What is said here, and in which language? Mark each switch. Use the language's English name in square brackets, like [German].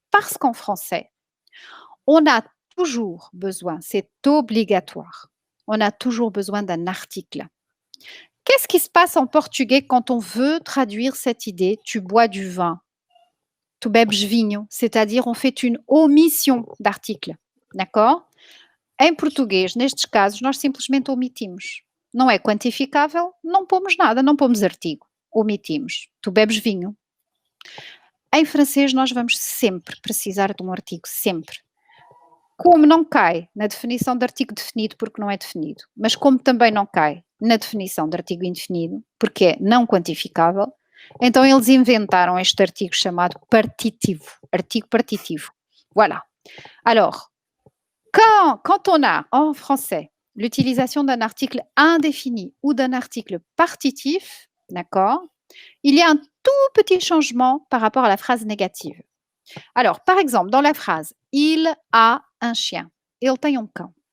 [French] Parce qu'en français, on a toujours besoin, c'est obligatoire, on a toujours besoin d'un article. Qu'est-ce qui se passe en portugais quand on veut traduire cette idée « tu bois du vin » ? [Portuguese] Tu bebes vinho, [French] c'est-à-dire on fait une omission d'article, d'accord? [Portuguese] Em português, nestes casos, nós simplesmente omitimos. Não é quantificável, não pomos nada, não pomos artigo, omitimos. Tu bebes vinho. Em francês, nós vamos sempre precisar de um artigo, sempre. Como não cai na definição de artigo definido porque não é definido, mas como também não cai na definição de artigo indefinido, porque é não quantificável, então eles inventaram este artigo chamado partitivo, artigo partitivo. [French] Voilà. Alors, quand on a en français l'utilisation d'un article indéfini ou d'un article partitif, d'accord, il y a un tout petit changement par rapport à la phrase négative. Alors, par exemple, dans la phrase « Il a un chien », [Portuguese] ele tem cão.